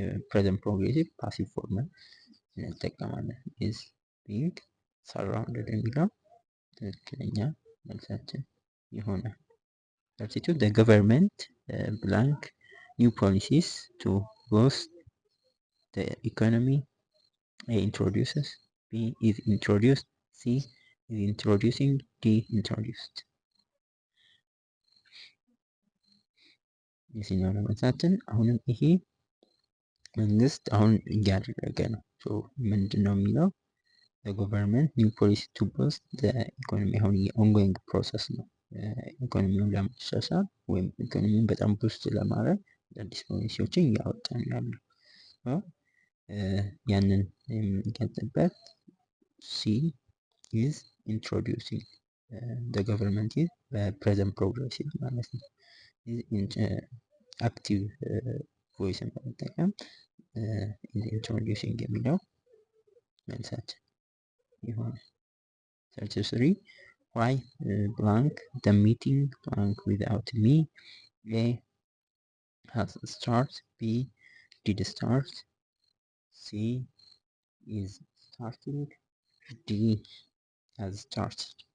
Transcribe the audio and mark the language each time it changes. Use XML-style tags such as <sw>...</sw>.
<am>ፕሬዘንት ፕሮግሬሲቭ ፓሲቭ ፎርም እንጠቀማለን።</am> <en>ኢዝ ቢንግ ሰራውንድድ የሚለው</en> <am>ትክክለኛ መልሳችን ይሆናል።</am> <en>32 the government blank new policies to boost the economy. A introduces, B is introduced, C is introducing, D introduced.</en> <am>የትኛው ነው መልሳችን? አሁንም ይሄ መንግስት አሁን እያደረገ ነው። ምንድን ነው የሚለው?</am> <en>ገቨርንመንት ኒው ፖሊሲ ቱ ቦስት ኢኮኖሚ።</en> <am>አሁን የኦንጎይንግ ፕሮሰስ ነው። ኢኮኖሚውን ለማሻሻል ወይም ኢኮኖሚውን በጣም ቡስት ለማድረግ አዲስ ፖሊሲዎችን እያወጣ ነው ያለው። ያንን የሚገልጽበት ሲ ኢዝ ኢንትሮዲውሲንግ ገቨርንመንት ኢዝ በፕሬዘንት ፕሮግሬሲቭ ማለት ነው። አክቲቭ ቮይስን በመጠቀም ኢንትሮዲውሲንግ የሚለው መልሳችን ይሆናል።</am> <en>33 why blank the meeting blank without me. A has start, B did start, C is starting, D has started.</en>